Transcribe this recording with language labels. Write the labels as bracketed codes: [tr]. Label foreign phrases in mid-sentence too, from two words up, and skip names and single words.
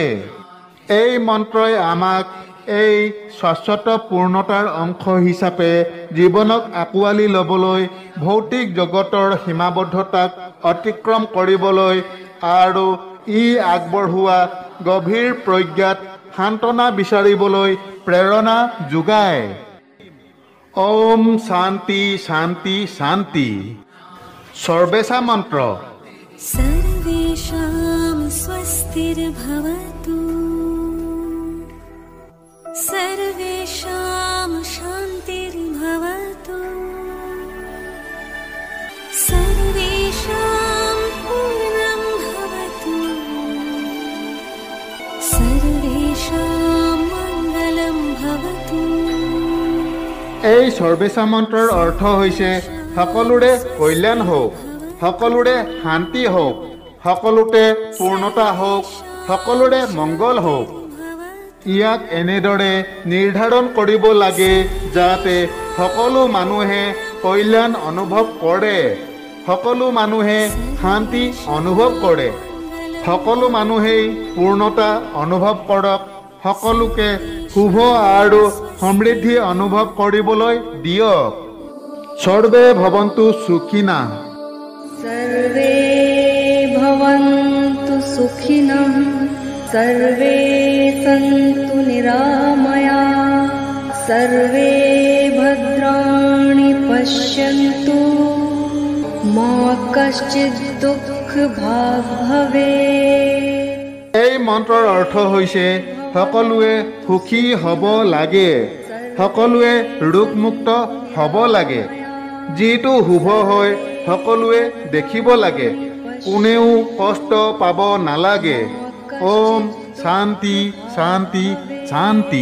[as] এই মন্ত্ৰই আমাক এই শাশ্বত পূৰ্ণতাৰ অংশ হিচাপে জীৱনক আঁকোৱালি ল'বলৈ, ভৌতিক জগতৰ সীমাবদ্ধতাক অতিক্ৰম কৰিবলৈ আৰু ই আগবঢ়োৱা গভীৰ প্ৰজ্ঞাত সান্তনা বিচাৰিবলৈ প্ৰেৰণা যোগায়। ওম শান্তি শান্তি শান্তি। সৰ্বেশা মন্ত্ৰ। [sa] सर्वेषां स्वस्तिर्भवतु, सर्वेषां शान्तिर्भवतु, सर्वेषां पूर्णं भवतु, सर्वेषां मङ्गलं भवतु। [as] এই সৰ্বেশা মন্ত্ৰৰ অৰ্থ হৈছে সকলোৰে কল্যাণ হওক, সকলোৰে শান্তি হওক, সকলোতে পূৰ্ণতা হওক, সকলোৰে মংগল হওক। ইয়াক এনেদৰে নিৰ্ধাৰণ কৰিব লাগে যাতে সকলো মানুহে কল্যাণ অনুভৱ কৰে, সকলো মানুহে শান্তি অনুভৱ কৰে, সকলো মানুহেই পূৰ্ণতা অনুভৱ কৰক, সকলোকে শুভ আৰু সমৃদ্ধি অনুভৱ কৰিবলৈ দিয়ক। [sa] সৰ্বে ভৱন্তু সুখিনঃ। सर्वे भवन्तु सुखिनः, सर्वे सन्तु निरामयाः, सर्वे भद्राणि पश्यन्तु, मा कश्चित् दुःखभाग् भवेत्। [as] এই মন্ত্ৰৰ অৰ্থ হৈছে সকলোৱে সুখী হ'ব লাগে, সকলোৱে ৰোগমুক্ত হ'ব লাগে, যিটো শুভ হয় সকলোৱে দেখিব লাগে, কোনেও কষ্ট পাব নালাগে। ওম শান্তি শান্তি শান্তি।